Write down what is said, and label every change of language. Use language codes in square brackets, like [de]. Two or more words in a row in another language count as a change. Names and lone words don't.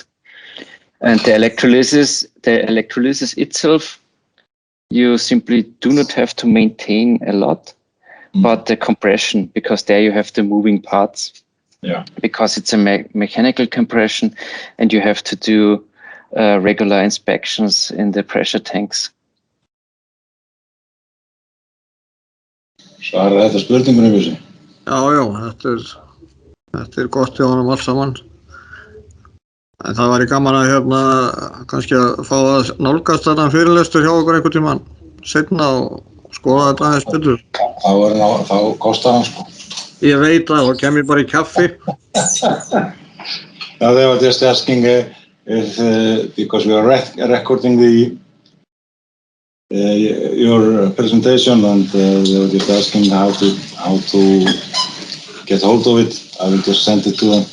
[en] And the electrolysis itself, you simply do not have to maintain a lot, but the compression, because there you have the moving parts. Yeah. Because it's a mechanical compression, and you have to do regular inspections in the pressure tanks. [is] Svarar þetta spurningunum, Bjössi? Já, þetta gott hjá honum alls saman. En það væri gaman að kannski að fá að nálgast þennan fyrirlestur hjá okkur einhvern tímann seinna og skoða þetta aðeins betur. Þá kostar hann, sko. Ég veit það, þá kem ég bara í kaffi. [en] Now they were just asking if because we are recording your presentation, and they were just asking how to get hold of it. I will just send it to them.